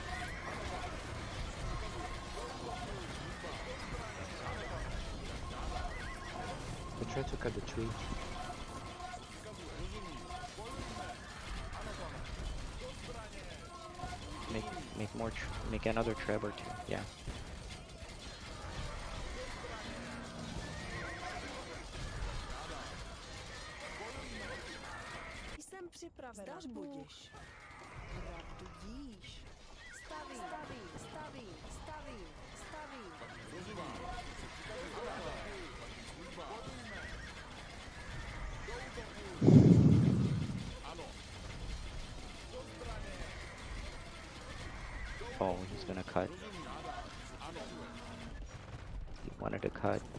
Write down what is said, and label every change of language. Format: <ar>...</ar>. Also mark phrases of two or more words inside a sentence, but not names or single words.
<en>We try to cut the tree. Make another treb or two. Yeah.</en> <cs>Jsem připravena. Zdař budiš. Pravdu díš. Staví, staví, staví, staví, staví.</cs> <en>Oh, he's gonna cut. He wanted to cut.</en>